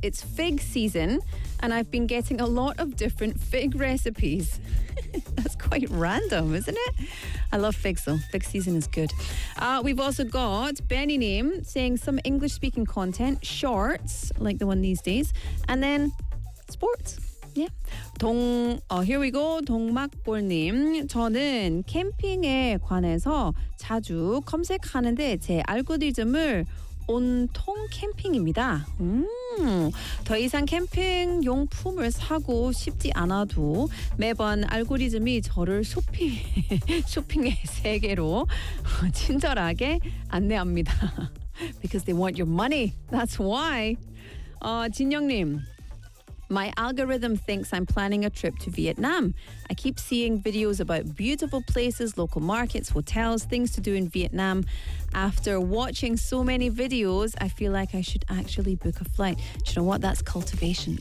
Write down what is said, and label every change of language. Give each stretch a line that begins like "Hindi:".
English: It's fig season and I've been getting a lot of different fig recipes. That's quite random, isn't it? I love figs though. Fig season is good. We've also got Benny name saying some English speaking content, shorts like the one these days, and then sports. Yeah. Here we go.
Korean: 동막볼님, 저는 캠핑에 관해서 자주 검색하는데 제 알고리즘을 온통 캠핑입니다. 더 이상 캠핑 용품을 사고 싶지 않아도 매번 알고리즘이 저를 쇼핑의 세계로 친절하게 안내합니다.
English: Because they want your money. That's why. 진영님. My algorithm thinks I'm planning a trip to Vietnam. I keep seeing videos about beautiful places, local markets, hotels, things to do in Vietnam. After watching so many videos, I feel like I should actually book a flight. Do you know what? That's cultivation.